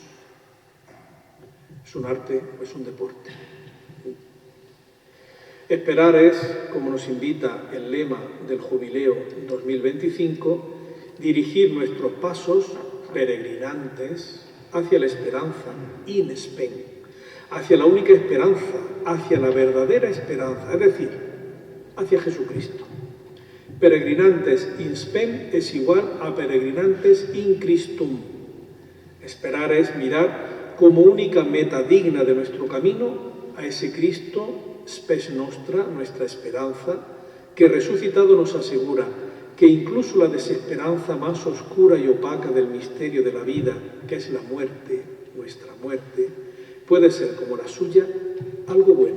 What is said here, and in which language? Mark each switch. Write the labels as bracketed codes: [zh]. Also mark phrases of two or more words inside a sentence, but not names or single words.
[es] Es un arte o es un deporte. Esperar es, como nos invita el lema del Jubileo 2025, dirigir nuestros pasos peregrinantes hacia la esperanza, [la] in spem, [es] hacia la única esperanza, hacia la verdadera esperanza, es decir, hacia Jesucristo. [la] Peregrinantes in spem [es] es igual a [la] peregrinantes in Christum. [es] Esperar es mirar como única meta digna de nuestro camino a ese Cristo, [la] spes nostra, [es] nuestra esperanza, que resucitado nos asegura que incluso la desesperanza más oscura y opaca del misterio de la vida, que es la muerte, nuestra muerte, puede ser, como la suya, algo bueno.